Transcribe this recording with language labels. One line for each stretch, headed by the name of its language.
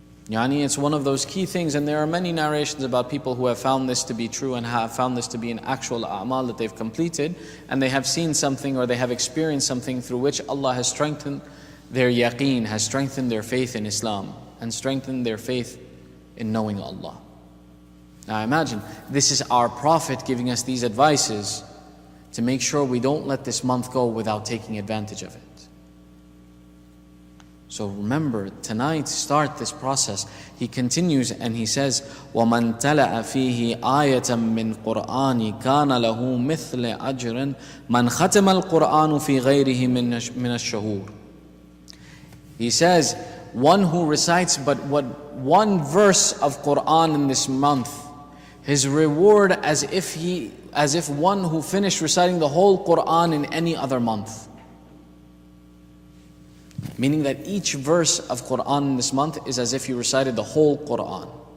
English: Yani it's one of those key things, and there are many narrations about people who have found this to be true and have found this to be an actual a'mal that they've completed, and they have seen something or they have experienced something through which Allah has strengthened their yaqeen, has strengthened their faith in Islam and strengthened their faith in knowing Allah. Now imagine, this is our Prophet giving us these advices to make sure we don't let this month go without taking advantage of it. So remember, tonight start this process. He continues and he says,
Arabic: وَمَنْ تَلَأَ فِيهِ آيَةً مِّن قُرْآنِ كَانَ لَهُ مِثْلَ أَجْرٍ مَنْ خَتَمَ الْقُرْآنُ فِي غَيْرِهِ مِنَ الشَّهُورِ.
English: He says, one who recites but one verse of Qur'an in this month, his reward as if one who finished reciting the whole Qur'an in any other month. Meaning that each verse of Qur'an in this month is as if you recited the whole Qur'an.